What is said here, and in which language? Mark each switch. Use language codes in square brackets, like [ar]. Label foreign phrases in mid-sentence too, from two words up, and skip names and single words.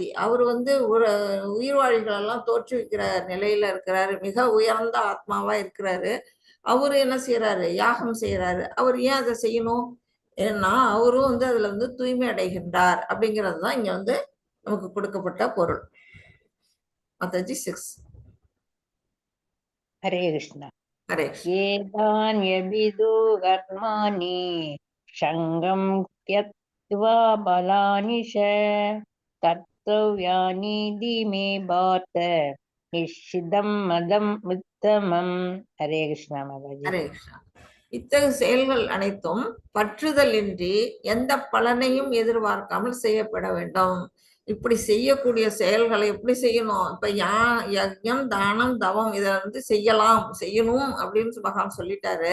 [ta] அவரு வந்து ஒரு உயிர்வாழிகள் எல்லாம் தோற்றுவிக்கிற நிலையில இருக்கிறாரு. மிக உயர்ந்த ஆத்மாவா இருக்கிறாரு. அவரு என்ன செய்யறாரு? யாகம் செய்யறாரு. அவர் ஏன் அதை செய்யணும்? ஏன்னா அவரும் வந்து அதுல வந்து தூய்மை அடைகின்றார் அப்படிங்கிறது தான் இங்க வந்து நமக்கு கொடுக்கப்பட்ட பொருள். மாதாஜி 6. [sa] हरे कृष्ण. [ta] ஹரே கிருஷ்ணா. [sa] एतान्यभिदु कर्माणि सङ्गं त्यक्त्वा बलानि च कर्तव्यानि मे भारत निश्चितं मदं உத்தமம். [ta] ஹரே கிருஷ்ணா மாதாஜி. ஹரே கிருஷ்ணா. இத்தகைய செயல்கள் அனைத்தும் பற்றுதலின்றி எந்த பலனையும் எதிர்பார்க்காமல் செய்யப்பட வேண்டும். இப்படி செய்யக்கூடிய செயல்களை எப்படி செய்யணும்? இப்ப யஜ்ஞம், தானம், தவம் இதை செய்யணும் அப்படின்னு பகவான் சொல்லிட்டாரு.